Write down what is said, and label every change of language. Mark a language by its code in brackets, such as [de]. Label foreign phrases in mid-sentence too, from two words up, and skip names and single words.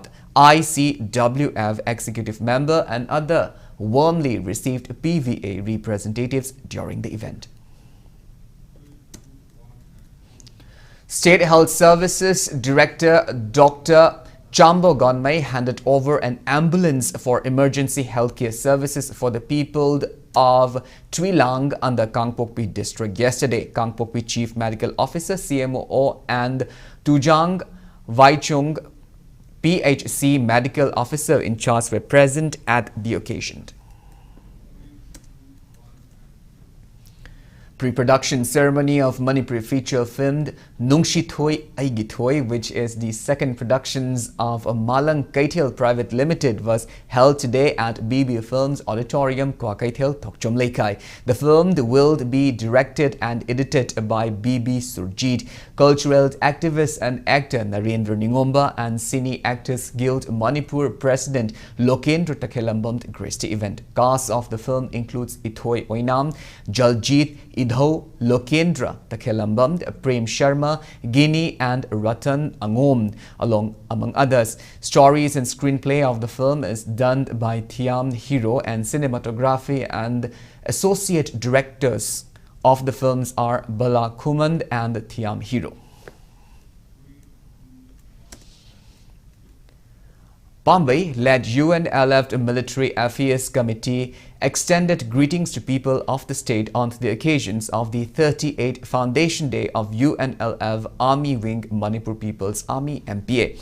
[en] ICWF executive member and other warmly received PVA representatives during the event. State Health Services Director Dr. Chambo Gonmai handed over an ambulance for emergency healthcare services for the people of Twilang under Kangpokpi district yesterday. Kangpokpi Chief Medical Officer CMO and Tujang Vaichung PHC Medical Officer in charge were present at the occasion. Pre-production ceremony of Manipur feature filmed Nungshi Thoi Aigi Thoi, which is the second productions of Malang Kaithel Private Limited, was held today at BB Films Auditorium, Kwa Kaithel, Tokchom Lekai. The film will be directed and edited by BB Surjit. Cultural activist and actor Narendra Ningomba and Cine Actors Guild Manipur President Lokendra Takhelambam graced the event. Cast of the film includes Ithoi Oinam, Jaljit Idho, Lokendra Takhelambam, Prem Sharma, Gini and Ratan Angom, among others. Stories and screenplay of the film is done by Thiam Hero, and cinematography and associate directors of the films are Bala Kumand and Thiam Hero. Bombay-led UN-led Military Affairs Committee extended greetings to people of the state on the occasions of the 38th Foundation Day of UNLF Army Wing Manipur People's Army MPA.